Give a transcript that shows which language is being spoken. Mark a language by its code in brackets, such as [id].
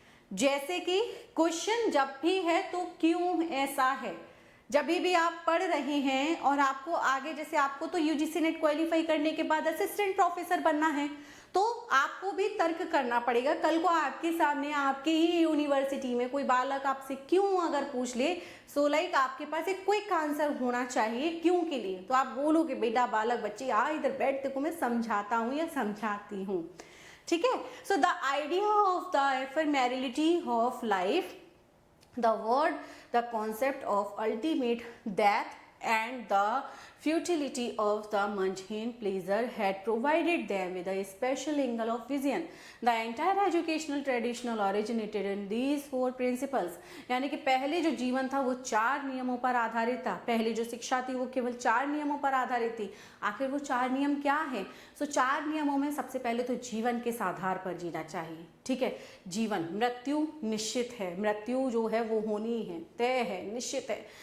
[hi] जैसे कि क्वेश्चन जब भी है तो क्यों ऐसा है, जब भी आप पढ़ रहे हैं और आपको आगे, जैसे आपको तो यूजीसी नेट क्वालिफाई करने के बाद असिस्टेंट प्रोफेसर बनना है, तो आपको भी तर्क करना पड़ेगा। कल को आपके सामने, आपके ही यूनिवर्सिटी में कोई बालक आपसे क्यों अगर पूछ ले, सो लाइक आपके पास एक क्विक आंसर होना चाहिए क्यों के लिए। तो आप बोलोगे बेटा बालक बच्चे आ इधर बैठ, देखो मैं समझाता हूँ या समझाती हूँ, ठीक है। [en] So the idea of the ephemerality of life, the word, the concept of ultimate death and the futility of the mundane pleasure had provided them with a special angle of vision. The entire educational tradition originated in these 4 principles। [hi] यानी कि पहले जो जीवन था वो 4 नियमों पर आधारित था। पहले जो शिक्षा थी वो केवल 4 नियमों पर आधारित थी। आखिर वो 4 नियम क्या है? सो 4 नियमों में सबसे पहले तो जीवन के आधार पर जीना चाहिए, ठीक है। जीवन, मृत्यु निश्चित है, मृत्यु जो है वो होनी है, तय है, निश्चित है।